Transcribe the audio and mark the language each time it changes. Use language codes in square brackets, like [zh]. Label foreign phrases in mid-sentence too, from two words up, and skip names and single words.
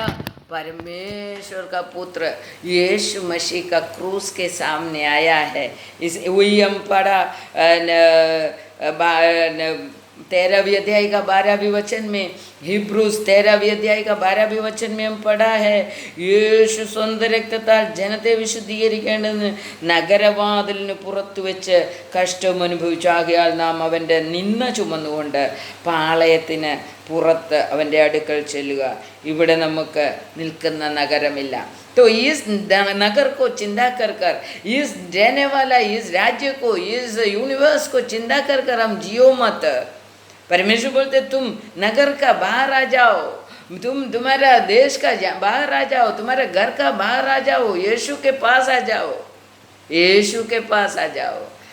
[hi] परमेश्वर का पुत्र यीशु मसीह का क्रूस के सामने आया है. इस वही हम पढ़ा 13वीं अध्याय का 12वीं वचन में, हिब्रूस 13वीं अध्याय का 12वीं वचन में हम पढ़ा है, [ml] യേശു സ്വന്തം രക്തത്താൽ ജനത്തെ വിശുദ്ധീകരിക്കേണ്ടതിന് നഗരവാതിലിന് പുറത്തു വെച്ച് കഷ്ടം അനുഭവിച്ചു. ആകയാൽ നാം അവൻ്റെ നിന്ന ചുമന്നുകൊണ്ട് പാളയത്തിന് പുറത്ത് അവൻ്റെ അടുക്കൽ ചെല്ലുക. ഇവിടെ നമുക്ക് നിൽക്കുന്ന നഗരമില്ല. [hi] तो इस नगर को चिंता कर कर, इस रहने वाला इस राज्य को, इस यूनिवर्स को चिंता कर कर हम जियो मत. परमेश्वर बोलते तुम नगर का बाहर आ जाओ, तुम तुम्हारा देश का बाहर आ जाओ, तुम्हारे घर का बाहर आ जाओ, यीशु के पास आ जाओ, यीशु के पास आ जाओ.